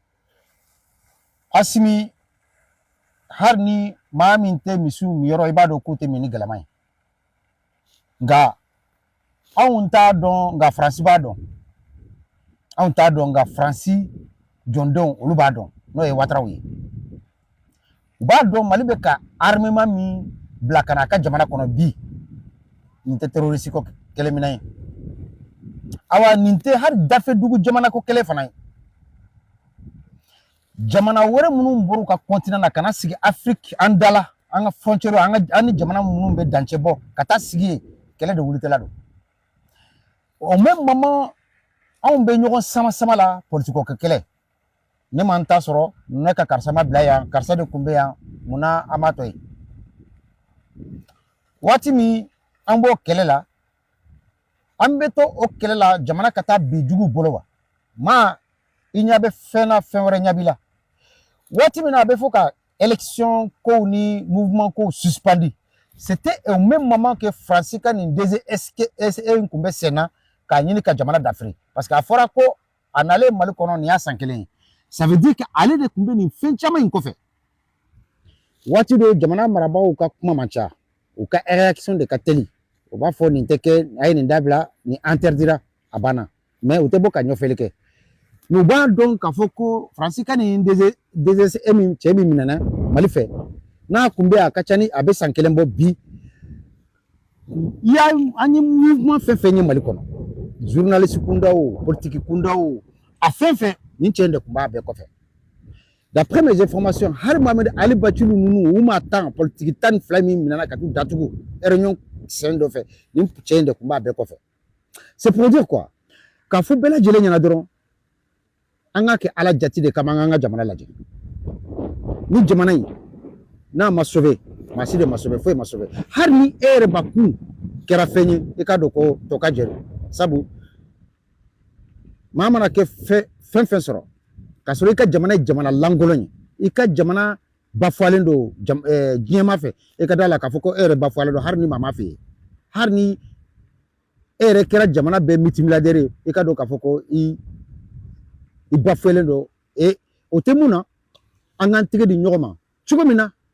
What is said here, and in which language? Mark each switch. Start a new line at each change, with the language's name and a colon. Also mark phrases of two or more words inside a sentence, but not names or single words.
Bambara: Asimi hari ni maa min tɛ misiw min yɔrɔ i b'a dɔn k'u tɛ min ni galama ye nka anw t'a dɔn nka Faransi b'a dɔn anw t'a dɔn nka Faransi jɔndenw olu b'a dɔn n'o ye Ouattaraw ye u b'a dɔn Mali bɛ ka armement min bila ka na a ka jamana kɔnɔ bi nin tɛ terroriste ko kɛlɛminɛn ye awa nin tɛ hali dafe dugu jamana ko kɛlɛ fana ye jamana wɛrɛ minnu bɔr'u ka continent na ka na sigi Afrique an dala an ka frontière an ni jamana minnu bɛ dancɛ bɔ ka taa sigi yen kɛlɛ de wulitɛla don
French: au même moment
Bambara: anw bɛ ɲɔgɔn sama la politiko kɛlɛ ne ma n ta sɔrɔ ne ka karisa ma bila yan karisa de kun bɛ yan munna an m'a to yen waati min an b'o kɛlɛ la an bɛ to o kɛlɛ la jamana ka taa bi jugu bolo wa ma i ɲɛ bɛ fɛn na fɛn wɛrɛ ɲɛ b'i la waati min na a bɛ fɔ ka élection kow ni mouvement kow suspendi
French: c'était au même moment que
Bambara: Faransi ka nin DGSE kun bɛ sen na k'a ɲini ka jamana dafiri
French: parce que
Bambara: a fɔra ko a nalen Mali kɔnɔ nin y'a san kelen ye
French: ça veut dire que
Bambara: ale de kun bɛ nin fɛn caman in kɔfɛ waati dɔ jamana marabagaw ka kuma man ca u ka réaction de ka teli u b'a fɔ nin tɛ kɛ a ye nin dabila nin interdira a banna mais u tɛ bɔ ka ɲɛfɔli kɛ mais u b'a dɔn k'a fɔ ko Faransi ka nin DGSE min cɛ min minɛna Mali fɛ n'a kun bɛ a ka ca ni a bɛ san kelen bɔ bi an ye mouvement fɛn fɛn ye Mali kɔnɔ journaliste kunda o politique kunda o a fɛn fɛn nin cɛ in de kun b'a bɛɛ kɔfɛ
French: d'après mes informations
Bambara: hali Mohamed Ali Bacili ninnu u ma tan politique tan ni fila min minɛna ka t'u datugu réunion sen dɔ fɛ nin cɛ in de kun b'a bɛɛ kɔfɛ
French: c'est pour dire quoi
Bambara: k'a fɔ bɛɛ lajɛlen ɲɛna dɔrɔn an ka kɛ ala jati de kama an ka jamana lajɛ ni jamana in n'a ma sauver maa si de ma sauver foyi ma sauver hali ni e yɛrɛ bakun kɛra fɛn ye i k'a dɔn ko tɔ ka jɛri sabu maa mana kɛ fɛn fɛn sɔrɔ k'a sɔrɔ i ka jamana ye jamana lankolon ye i ka jamana bafoualen don diɲɛma fɛ i ka d'a la k'a fɔ ko e yɛrɛ bafoualen don hali ni maa ma f'i ye hali ni e yɛrɛ kɛra jamana bɛɛ multimilliardaire ye i ka dɔn k'a fɔ ko i bafouelen don o tɛ mun na an k'an tɛgɛ di ɲɔgɔn ma cogo min na